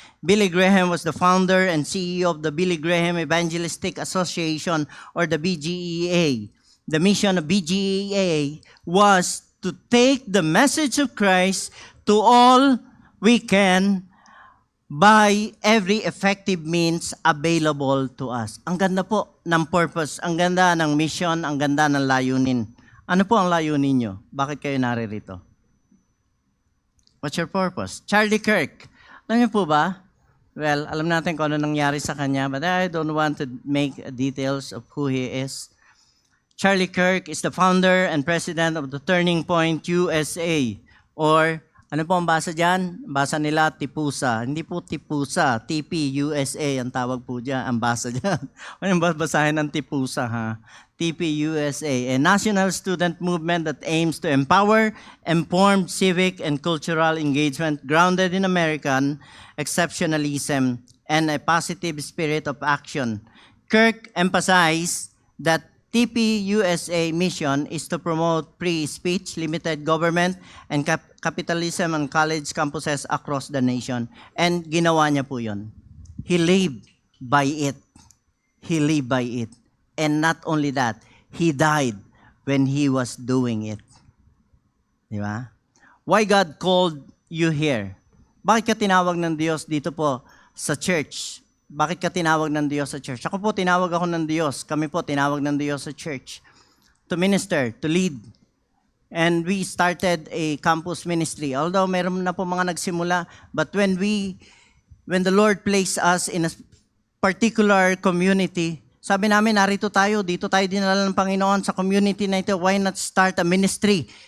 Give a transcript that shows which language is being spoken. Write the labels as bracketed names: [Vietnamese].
[English] Billy Graham was the founder and CEO of the Billy Graham Evangelistic Association, or the BGEA. The mission of BGEA was to take the message of Christ to all we can by every effective means available to us. [Filipino] Ang ganda po ng purpose, ang ganda ng mission, ang ganda ng layunin. Ano po ang layunin nyo? Bakit kayo naririto? [English] What's your purpose? [Filipino] Charlie Kirk. Alam niyo po ba? [English] Well, [Filipino] alam natin kung ano nangyari sa kanya, [English] but I don't want to make details of who he is. Charlie Kirk is the founder and president of the Turning Point USA, or [Filipino] ano po ang basa dyan? Basa nila Tipusa. Hindi po Tipusa, TP-USA ang tawag po dyan, ang basa dyan. Ano ba basahin ng Tipusa, ha? [English] TP-USA, a national student movement that aims to empower informed civic and cultural engagement grounded in American exceptionalism and a positive spirit of action. Kirk emphasized that TP-USA mission is to promote free speech, limited government, and capitalism on college campuses across the nation. And [Filipino] ginawa niya po yun. [English] He lived by it. He lived by it. And not only that, he died when he was doing it. Di ba? Why God called you here? [Filipino] Bakit ka tinawag ng Diyos dito po sa church? Bakit ka tinawag ng Diyos sa church? Ako po, tinawag ako ng Diyos. Kami po, tinawag ng Diyos sa church. [English] To minister, to lead. And we started a campus ministry. [Filipino] Although mayroon na po mga nagsimula, [English] but when the Lord placed us in a particular community, [Filipino] sabi namin, narito tayo, dito tayo dinala ng Panginoon sa community na ito. [English] Why not start a ministry